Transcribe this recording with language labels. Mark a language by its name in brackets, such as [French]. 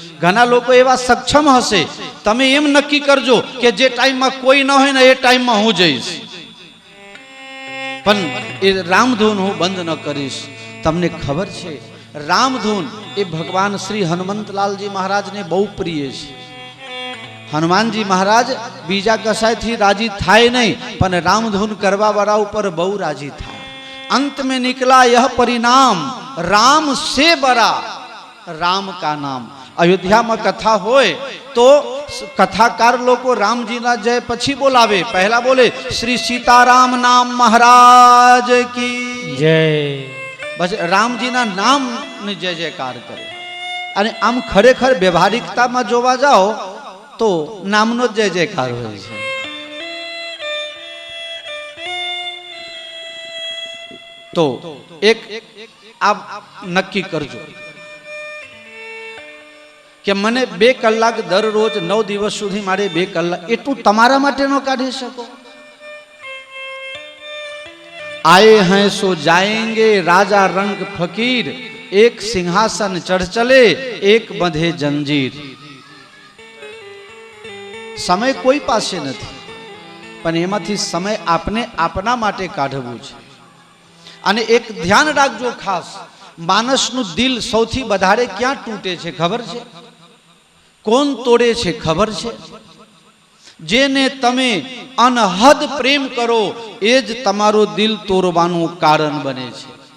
[Gujarati] ઘણા લોકો એવા સક્ષમ હશે, તમે એમ નક્કી કરજો કે જે ટાઈમમાં કોઈ ન હોય ને એ ટાઈમમાં હું જઈશ, પણ એ રામધૂન હું બંધ ન કરીશ. તમને ખબર છે રામધૂન એ ભગવાન શ્રી હનુમંતલાલજી મહારાજને બહુ પ્રિય છે. હનુમાનજી મહારાજ બીજા કશાયથી રાજી થાય નહીં, પણ રામધૂન કરવા વાળા ઉપર બહુ રાજી થાય. [Hindi] अंत में निकला यह परिणाम, राम से बड़ा राम का नाम. [Gujarati] अयोध्याમાં કથા હોય તો કથાકાર લોકો રામજીના જય પછી બોલાવે, પહેલા બોલે શ્રી સીતારામ નામ મહારાજ કી જય. બસ રામજીના નામની જય જયકાર કરે. અને આમ ખરેખર વ્યવહારિકતામાં જોવા જાઓ તો નામનો જય જયકાર હોય છે. તો એક આપ નક્કી કરજો કે મને 2 કલાક દરરોજ 9 દિવસ સુધી મારે 2 કલાક એટલું તમારા માટે ન કાઢી શકો. [Hindi] आए हैं सो जाएंगे राजा रंग फकीर, एक सिंहासन चढ़ चले एक बंधे जंजीर. [Gujarati] समय કોઈ પાસે નથી, પણ એમાંથી સમય આપને આપના માટે કાઢવું છે. અને એક ધ્યાન રાખજો ખાસ, માણસનું દિલ સૌથી વધારે ક્યાં તૂટે છે ખબર છે? કોણ તોડે છે ખબર છે? જેને તમે અનહદ પ્રેમ કરો એ જ તમારું દિલ તોડવાનું કારણ બને છે.